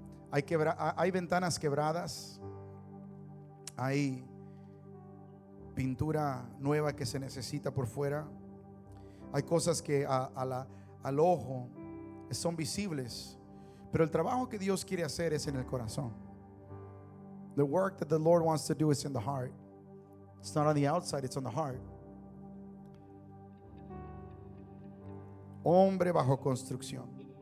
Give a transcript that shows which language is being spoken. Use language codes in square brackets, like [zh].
[es] Hay ventanas quebradas, hay pintura nueva que se necesita por fuera, hay cosas que al ojo son visibles, pero el trabajo que Dios quiere hacer es en el corazón. [en] The work that the Lord wants to do is in the heart. It's not on the outside, it's on the heart. [es] Hombre bajo construcción.